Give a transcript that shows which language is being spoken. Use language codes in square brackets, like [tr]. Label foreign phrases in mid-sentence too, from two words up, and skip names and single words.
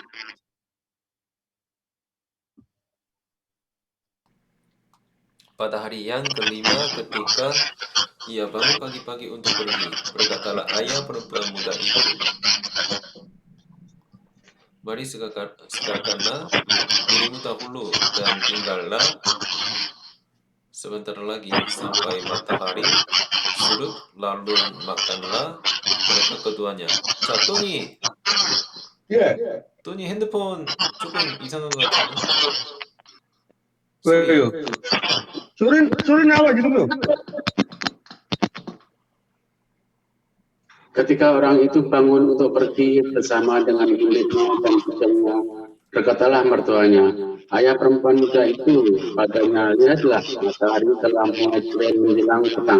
[id] Pada hari yang kelima ketika ia bangun pagi-pagi untuk pergi, berkatalah ayah perempuan muda itu, mari segarkanlah dirimu dahulu dan tinggallah sebentar lagi sampai matahari sudut, lalu makanlah mereka keduanya. [ko] 자, 토니, Ya, 토니 핸드폰 조금 이상한 것 같은데? 왜요? 소리 나와 지금. [id] Ketika orang itu bangun untuk pergi bersama dengan miliknya dan budelnya, berkatalah mertuanya, ayah perempuan muda itu padanya, lihatlah matahari telah mulai menjelang petang.